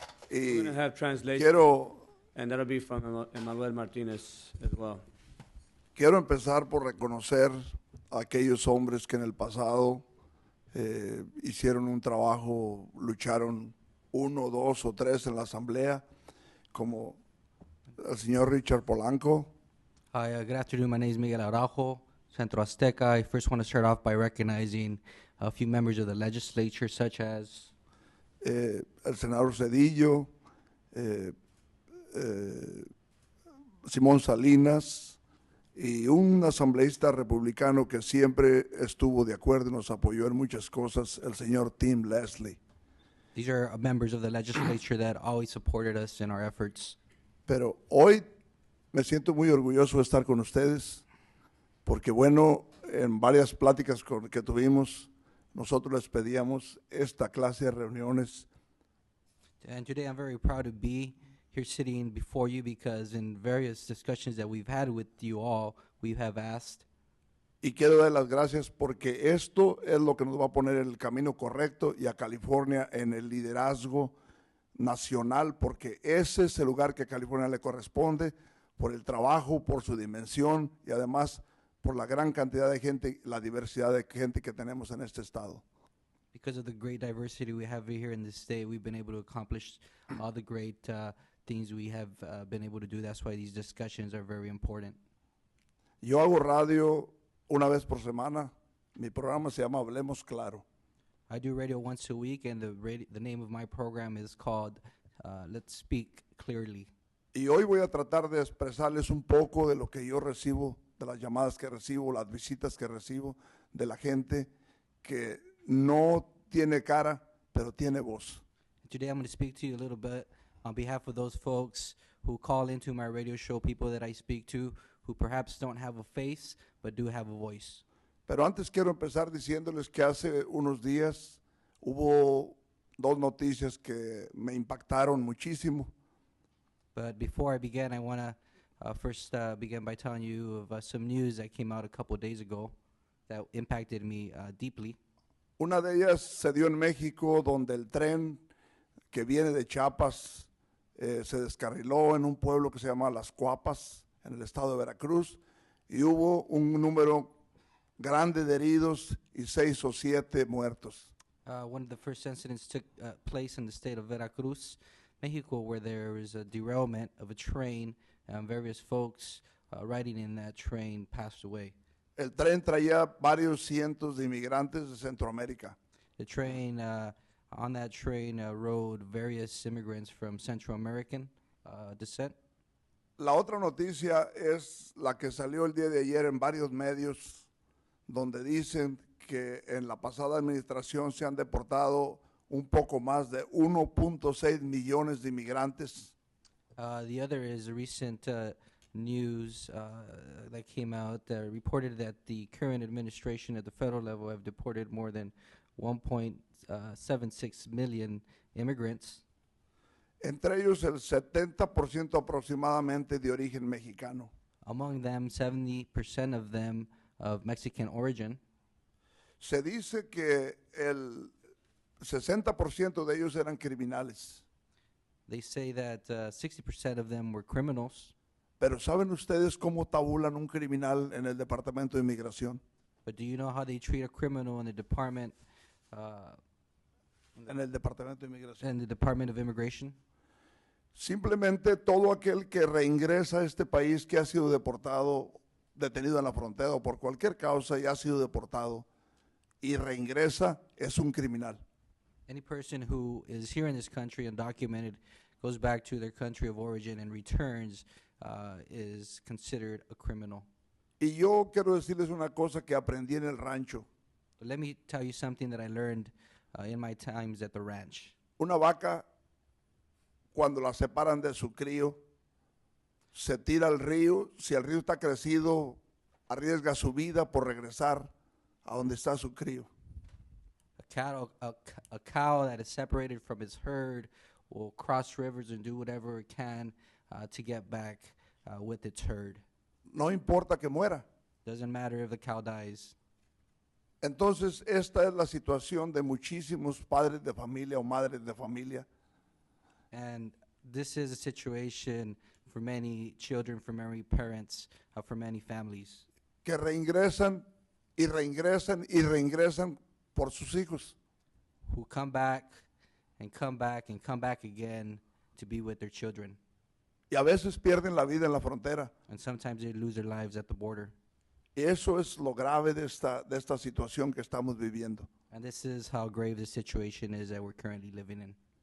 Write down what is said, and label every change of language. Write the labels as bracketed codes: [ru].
[en] We're going to have translation, and that'll be from Emmanuel Martinez as well. [es] Quiero empezar por reconocer a aquellos hombres que en el pasado hicieron un trabajo, lucharon 1, 2 o 3 en la asamblea, como el señor Richard Polanco. [en] Hi, good afternoon. My name is Miguel Araujo, Centro Azteca. I first want to start off by recognizing a few members of the legislature, such as [es] el senador Cedillo, Simón Salinas, y un asambleísta republicano que siempre estuvo de acuerdo y nos apoyó en muchas cosas, el señor Tim Leslie. [en] These are members of the legislature that always supported us in our efforts. [es] Pero hoy me siento muy orgulloso de estar con ustedes, porque bueno, en varias pláticas que tuvimos, nosotros les pedíamos esta clase de reuniones. [en] And today I'm very proud to be here sitting before you, because in various discussions that we've had with you all, we have asked. [es] Y quiero dar las gracias porque esto es lo que nos va a poner en el camino correcto y a California en el liderazgo nacional, porque ese es el lugar que a California le corresponde por el trabajo, por su dimensión y además por la gran cantidad de gente, la diversidad de gente que tenemos en este estado. [en] Because of the great diversity we have here in this state, we've been able to accomplish all the great things we have been able to do. That's why these discussions are very important. [es] Yo hago radio una vez por semana. Mi programa se llama Hablemos Claro. [en] I do radio once a week, and the name of my program is called Let's Speak Clearly. [es] Y hoy voy a tratar de expresarles un poco de lo que yo recibo, de las llamadas que recibo, las visitas que recibo, de la gente que no tiene cara, pero tiene voz. [en] Today I'm going to speak to you a little bit on behalf of those folks who call into my radio show, people that I speak to, who perhaps don't have a face, but do have a voice. [es] Pero antes quiero empezar diciéndoles que hace unos días hubo dos noticias que me impactaron muchísimo. [en] But before I begin, I want to first begin by telling you of some news that came out a couple days ago that impacted me deeply. [es] Una de ellas se dio en México, donde el tren que viene de Chiapas se descarriló en un pueblo que se llama Las Cuapas, en el estado de Veracruz, y hubo un número grande de heridos y 6 o 7 muertos. [en] One of the first incidents took place in the state of Veracruz, Mexico, where there was a derailment of a train, and various folks riding in that train passed away. [es] El tren traía varios cientos de inmigrantes de Centroamérica. [en] The train, on that train rode various immigrants from Central American descent. [es] La otra noticia es la que salió el día de ayer en varios medios, donde dicen que en la pasada administración se han deportado un poco más de 1.6 millones de inmigrantes. [en] The other is recent news that came out reported that the current administration at the federal level have deported more than 1.76 million immigrants. [es] Entre ellos el 70% aproximadamente de origen mexicano. [en] Among them, 70% of them of Mexican origin. [es] Se dice que el 60% de ellos eran criminales. [en] They say that 60% of them were criminals. [es] Pero ¿saben ustedes cómo tabulan un criminal en el Departamento de Inmigración? [en] But do you know how they treat a criminal in the department? [es] En el Departamento de Inmigración. [en] In the Department of Immigration? [es] Simplemente todo aquel que reingresa a este país que ha sido deportado, detenido en la frontera o por cualquier causa y ha sido deportado y reingresa es un criminal. [en] Any person who is here in this country undocumented, goes back to their country of origin and returns is considered a criminal. [es] Y yo quiero decirles una cosa que aprendí en el rancho. [en] But let me tell you something that I learned in my times at the ranch. [es] Una vaca, cuando la separan de su crío, se tira al río. Si el río está crecido, arriesga su vida por regresar a donde está su crío. [en] A cow that is separated from its herd will cross rivers and do whatever it can to get back with its herd. [es] No importa que muera. [en] Doesn't matter if the cow dies. [es] Entonces, esta es la situación de muchísimos padres de familia o madres de familia. [en] And this is a situation for many children, for many parents, for many families. [es] Que reingresan y reingresan y reingresan por sus hijos. [en] Who come back and come back and come back again to be with their children. [es] Y a veces pierden la vida en la frontera. [en] And sometimes they lose their lives at the border. [es] Y eso es lo grave de esta situación que estamos viviendo. [en] And this is how grave the situation is that we're currently living in.